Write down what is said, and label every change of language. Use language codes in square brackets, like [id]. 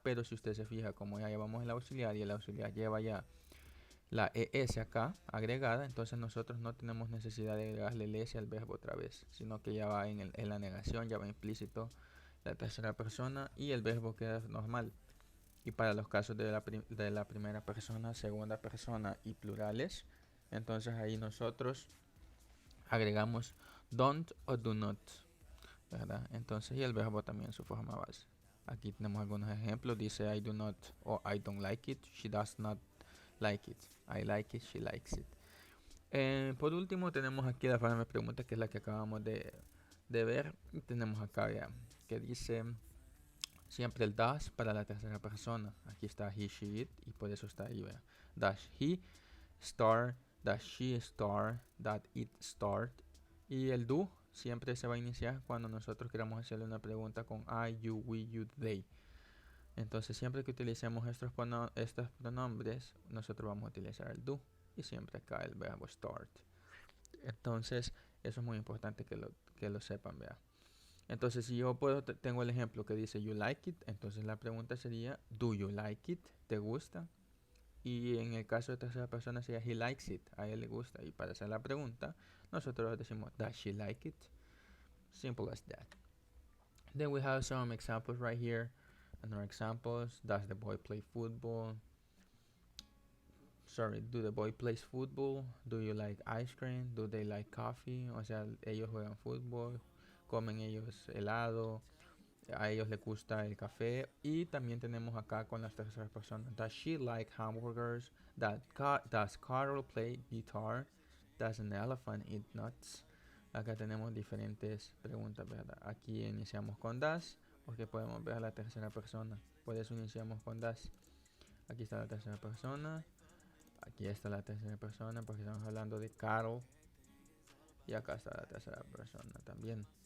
[es] Pero si usted se fija, como ya llevamos el auxiliar y el auxiliar lleva ya la ES acá agregada, entonces nosotros no tenemos necesidad de agregarle el S al verbo otra vez, sino que ya va en la negación, ya va implícito la tercera persona y el verbo queda normal. Y para los casos de la primera persona, segunda persona y plurales, entonces ahí nosotros agregamos don't o do not, ¿verdad? Entonces y el verbo también en su forma base. Aquí tenemos algunos ejemplos, dice [en] I do not o I don't like it, she does not like it, I like it, she likes it. [es] Por último tenemos aquí la forma de pregunta, que es la que acabamos de ver. Y tenemos acá ya que dice siempre el does para la tercera persona. Aquí está he, she, it y por eso está ahí. [en] Does he start, does she start, does it start. [es] Y el do siempre se va a iniciar cuando nosotros queramos hacerle una pregunta con [en] I, you, we, you, they. [es] Entonces siempre que utilicemos estos pronombres, nosotros vamos a utilizar el do. Y siempre acá el verbo start. Entonces, eso es muy importante que lo sepan, vea. Entonces, si yo tengo el ejemplo que dice [en] you like it, [es] entonces la pregunta sería [en] do you like it? [es] ¿Te gusta? Y en el caso de tercera persona sería [en] he likes it, [es] a él le gusta. Y para hacer la pregunta, nosotros decimos [en] does she like it? Simple as that. Then we have some examples right here. Another examples, does the boy play football? Sorry, do the boy plays football? Do you like ice cream? Do they like coffee? [es] O sea, ellos juegan fútbol, comen ellos helado, a ellos les gusta el café. Y también tenemos acá con las terceras personas. [en] Does she like hamburgers? Does Carol play guitar? Does an elephant eat nuts? [es] Acá tenemos diferentes preguntas, ¿verdad? Aquí iniciamos con does, porque podemos ver la tercera persona. Por eso iniciamos con does. Aquí está la tercera persona. Aquí está la tercera persona, porque estamos hablando de Carol. Y acá está la tercera persona también.